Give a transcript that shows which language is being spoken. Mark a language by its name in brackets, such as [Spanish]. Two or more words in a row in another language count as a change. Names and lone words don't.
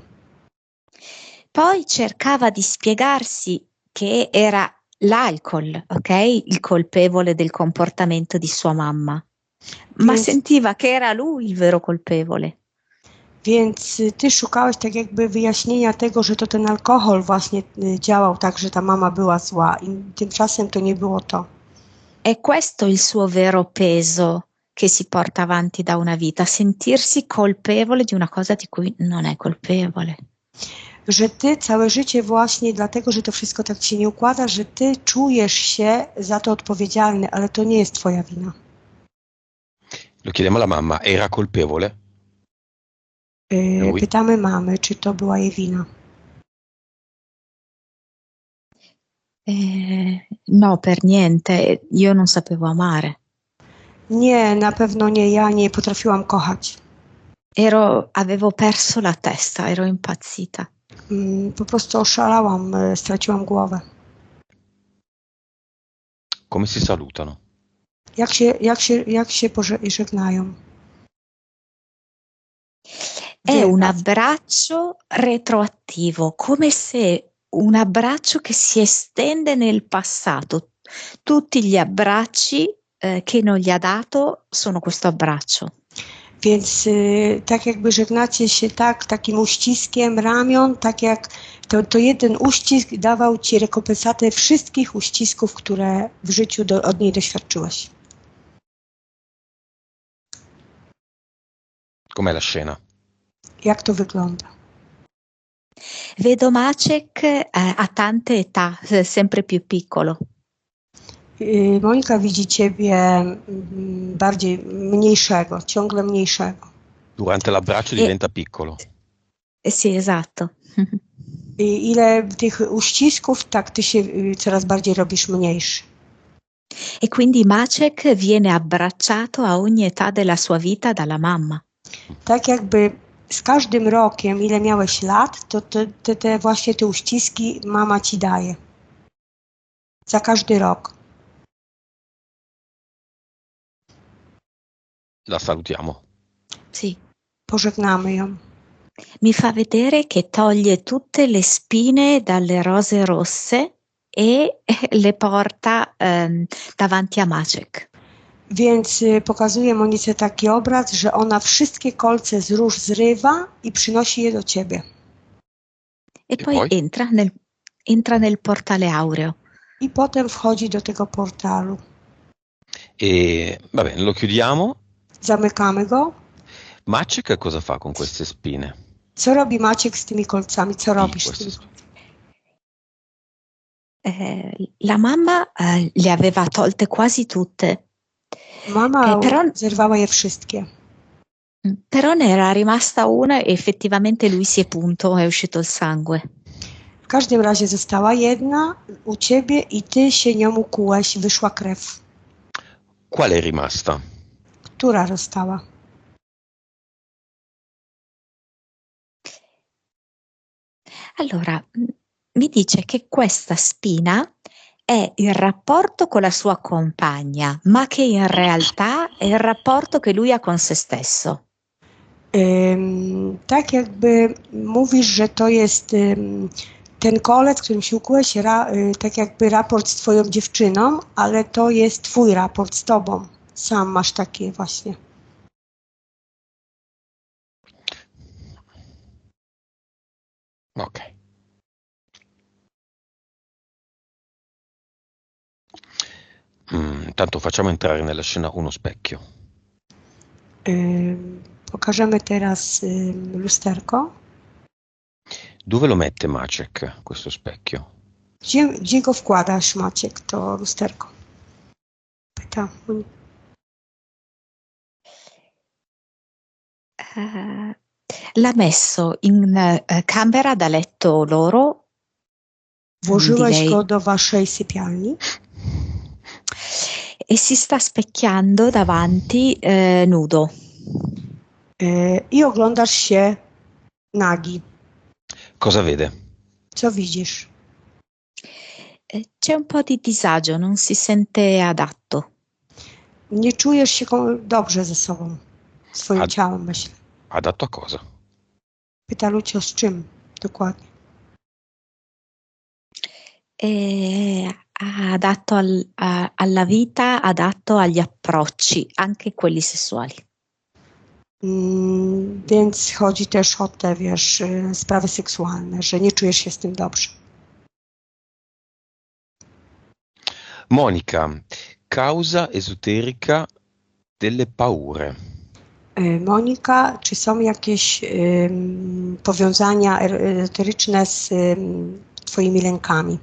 [Italian] Poi cercava di spiegarsi che era l'alcol, ok? Il colpevole del comportamento di sua mamma, ma sentiva che era lui il vero colpevole. [Polish] Więc ty szukałeś tak jakby wyjaśnienia tego, że to ten alkohol właśnie działał tak, że ta mama była zła i tymczasem to nie było to. [Italian] È questo il suo vero peso che si porta avanti da una vita, sentirsi colpevole di una cosa di cui non è colpevole. [Polish] Że ty całe życie właśnie dlatego, że to wszystko tak się nie układa, że ty czujesz się za to odpowiedzialny, ale to nie jest twoja wina. [Italian] Lo chiediamo alla mamma, era colpevole? Lui? [Polish] Pytamy mamy, czy to była jej wina. [Italian] No, per niente, io non sapevo amare. [Polish] Nie, na pewno nie, ja nie potrafiłam kochać. [Italian] Avevo perso la testa, ero impazzita. [Polish] Po prostu oszalałam, straciłam głowę. [Italian] Come si salutano? [Polish] Jak się żegnają? [Italian] È un abbraccio retroattivo, come se un abbraccio che si estende nel passato. Tutti gli abbracci che non gli ha dato sono questo abbraccio. [Polish] Więc tak jakby żegnacie się takim uściskiem ramion, tak jak to jeden uścisk dawał ci rekompensatę wszystkich uścisków, które w życiu od niej doświadczyłeś. [Italian] Com'è la scena? [Polish] Jak to wygląda? [Italian] Vedo Maciek a tante età, sempre più piccolo. [Polish] Monika widzi ciebie bardziej mniejszego, ciągle mniejszego. [Italian] Durante l'abbraccio diventa piccolo. Sì, esatto. [Polish] I ile tych uścisków, tak ty się coraz bardziej robisz mniejszy. [Italian] E quindi Maciek viene abbracciato a ogni età della sua vita dalla mamma. [Polish] Tak jakby z każdym rokiem, ile miałeś lat, to właśnie te uściski mama ci daje. Za każdy rok. [Italian] La salutiamo. Sì. [Polish] Pożegnamy ją. [Italian] Mi fa vedere che toglie tutte le spine dalle rose rosse e le porta davanti a Maciek. [Polish] Więc pokazuje Monice taki obraz, że ona wszystkie kolce z róż zrywa i przynosi je do ciebie. [Italian] E poi entra nel portale aureo. [Polish] I potem wchodzi do tego portalu. [Italian] E va bene, lo chiudiamo. [Polish] Zamykamy go. [Italian] Maciek cosa fa con queste spine? [Polish] Co robi Maciek z tymi kolcami? Co robisz z tym? [Italian] La mamma le aveva tolte quasi tutte. [Polish] Mama zerwała je wszystkie. [Italian] Però ne era rimasta una e effettivamente lui si è punto, è uscito il sangue. [Polish] W każdym razie została jedna u ciebie i ty się nią ukułeś, wyszła krew. [Italian] Qual è rimasta? [Polish] Która została? [Italian] Allora, mi dice che questa spina è il rapporto con la sua compagna, ma che in realtà è il rapporto che lui ha con se stesso. [Polish] Tak jakby mówisz, że to jest ten kolec, którym się ukułeś, tak jakby raport z twoją dziewczyną, ale to jest twój raport z tobą. Sam masz takie właśnie. [Italian] Ok. Tanto facciamo entrare nella scena uno specchio. [Polish] Pokażemy teraz lusterko. [Italian] Dove lo mette Maciek, questo specchio? [Polish] Gdzie go wkładasz, Maciek, to lusterko? Pyta. [Italian] L'ha messo in camera da letto loro. [Polish] Włożyłeś go do waszej sypialni. [Italian] E si sta specchiando davanti nudo. [Polish] I oglądasz się nagi. [Italian] Cosa vede? [Polish] Co widzisz? [Italian] C'è un po' di disagio, non si sente adatto. [Polish] Nie czujesz się dobrze ze sobą, swoim ciałem, myślę. [Italian] Adatto a cosa? [Polish] Pyta Lucio, z czym dokładnie? [Italian] Adatto alla vita, adatto agli approcci, anche quelli sessuali. [Polish] Więc chodzi też o te, wiesz, sprawy seksualne, że nie czujesz się z tym dobrze. [Italian] Monica, causa esoterica delle paure. [Polish] Monika, czy są jakieś powiązania esoteryczne z twoimi lękami?